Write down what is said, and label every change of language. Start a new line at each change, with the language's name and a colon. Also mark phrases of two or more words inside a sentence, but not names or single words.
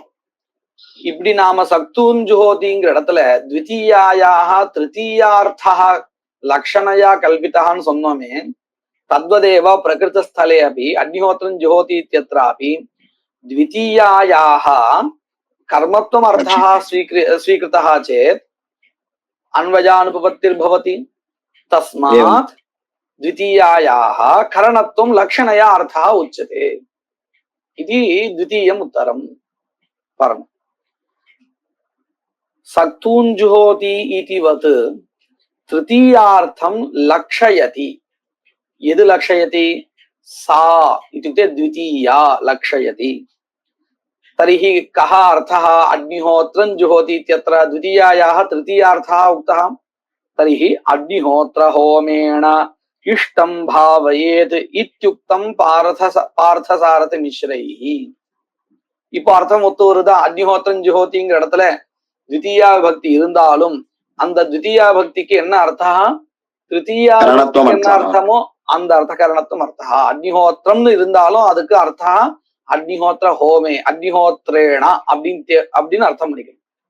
Tamil: இப்படி நாம சக்தூஞ்சுஹோதிங்கிற இடத்துல த்விதீயாயாக திருத்தீயார்த்தா லக்ஷணையா கல்பித்தான்னு சொன்னோமே,
Sanskrit: तद्वदेव प्रकृत स्थले अपि अग्निहोत्रं जुहोति इत्यत्रापि द्वितीयायाः कर्मत्वं अर्थः स्वीकृतः चेत् अन्वयानुपपत्तिर्भवति तस्मात् द्वितीयायाः करणत्वं लक्षणया अर्थः उच्यते इति द्वितीयम् उत्तरम्। परम् सक्तूञ्जुहोति इति वत् तृतीयार्थं लक्षयति। यद् लक्षयति? सा इत्युक्ते द्वितीया लक्षयति। तर्हि कः अर्थः? अग्निहोत्रं जुहोति इत्यत्र द्वितीयायाः तृतीयार्थः उक्तः। तर्हि अग्निहोत्र होमेण इष्टं भावयेत् इत्युक्तं पार्थसारथ मिश्रैः।
Tamil: இப்போ அர்த்தம் ஒத்து வருதா? அக்னிஹோத்திரம் ஜுஹோதிங்கிற இடத்துல த்விதீயா விபக்தி இருந்தாலும் அந்த த்விதீயா விபக்திக்கு என்ன அர்த்தம்? திருத்தீயா விபக்திக்கு என்ன அர்த்தமோ அந்த அர்த்த கரணத்துவம் அர்த்தம். அக்னிஹோத்திரம்னு இருந்தாலும் அதுக்கு அர்த்தம்
Sanskrit: अग्निहोत्र होमे अग्निहोत्रेण
Tamil: அப்படின்னு அர்த்தம் பண்ணிக்கணும்.